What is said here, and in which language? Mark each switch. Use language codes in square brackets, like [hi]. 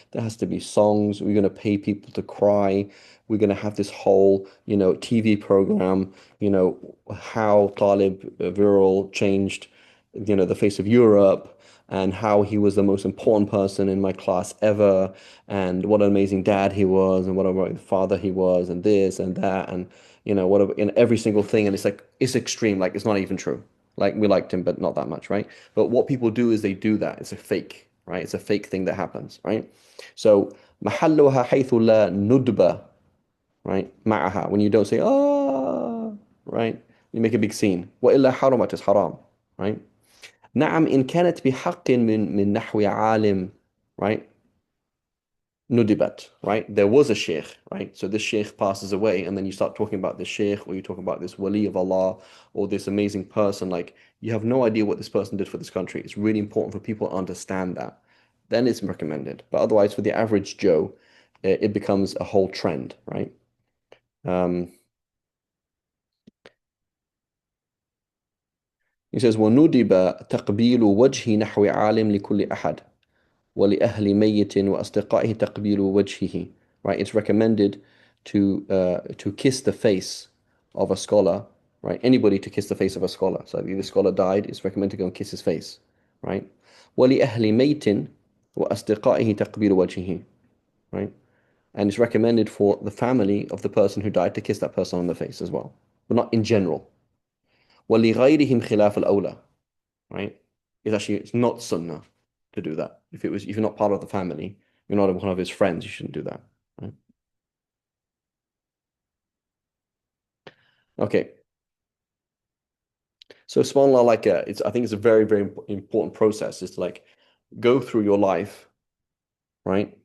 [en] There has to be songs. We're going to pay people to cry. We're going to have this whole, TV program, how Talib Viral changed, the face of Europe, and how he was the most important person in my class ever, and what an amazing dad he was, and what a great father he was, and this and that, and in every single thing. And it's extreme, like it's not even true. Like, we liked him, but not that much, right? But what people do is they do that. It's a fake, right? It's a fake thing that happens, right? [ar] So, محلها حيث لا ندبة, right? معها, [en] when you don't say, right? You make a big scene. [ar] وإلا حرمت, [en] is haram, right? [ar] نعم إن كانت بحق من نحو عالم, right? [en] Nudibat, right? There was a sheikh, right? So this sheikh passes away, and then you start talking about this sheikh, or you talk about this wali of Allah, or this amazing person. Like, you have no idea what this person did for this country. It's really important for people to understand that. Then it's recommended. But otherwise, for the average Joe, it becomes a whole trend, right? He says, [ar] وَنُدِبَ تَقْبِيلُ وَجْهِ نَحْوِ عَالِمْ لِكُلِّ أَحَدٍ وَلِأَهْلِ مَيِّتٍ وَأَصْدِقَائِهِ تَقْبِيلُ وَجْهِهِ. [en] Right? It's recommended to kiss the face of a scholar, right? Anybody to kiss the face of a scholar. So if the scholar died, it's recommended to go and kiss his face, right? [ar] وَلِأَهْلِ مَيِّتٍ وَأَصْدِقَائِهِ تَقْبِيلُ وَجْهِهِ. Right? [en] And it's recommended for the family of the person who died to kiss that person on the face as well, but not in general. [ar] وَلِغَيْرِهِمْ خِلَافَ الْأَوْلَى, right? [en] It's not sunnah to do that. If you're not part of the family, you're not one of his friends, you shouldn't do that. Right? Okay. So subhanAllah, I think it's a very, very important process is to like go through your life, right?